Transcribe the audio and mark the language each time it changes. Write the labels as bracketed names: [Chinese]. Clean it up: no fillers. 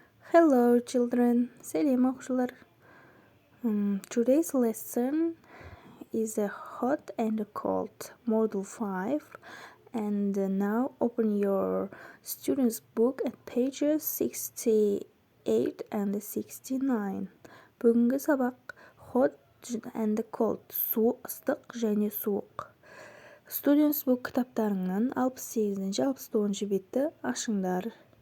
[English] Hello children, [Kazakh] сәлем оқушылар. [English] Today's lesson is a hot and cold model 5 and now open your students book at pages 68 and 69. [Kazakh] Бүгінгі сабақ [English] hot and cold, [Kazakh] ыстық және суық. [English] Students book [Kazakh] кітаптарыңнан 68-69 бетті ашыңдар.